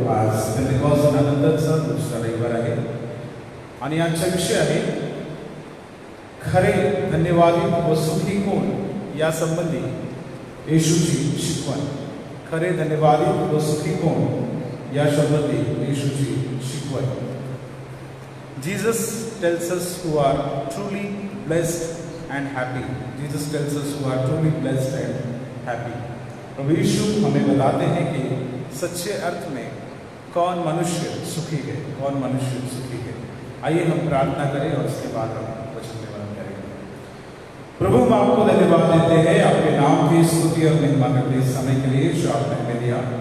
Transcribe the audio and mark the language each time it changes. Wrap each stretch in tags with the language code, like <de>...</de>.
<mr>आज पेंटेकॉस्टचा दुसरा रविवार आहे आणि आजचा विषय आहे खरे धन्यवादी व सुखी कोण या संबंधी येशूची शिकवण। खरे धन्यवादी व सुखी कोण या संबंधी येशूची शिकवण।</mr> <en>Jesus tells us who are truly blessed and happy. Jesus tells us who are truly blessed and happy.</en> <hi>प्रभु यीशु हमें बताते हैं कि सच्चे अर्थ में कौन मनुष्य सुखी है, कौन मनुष्य सुखी है। आइए हम प्रार्थना करें और उसके बाद हम वचन में वर्णन करेंगे। प्रभु हम आपको धन्यवाद देते हैं आपके नाम की स्तुति और महिमा करते इस समय के लिए जो आपने हमें दिया।</hi>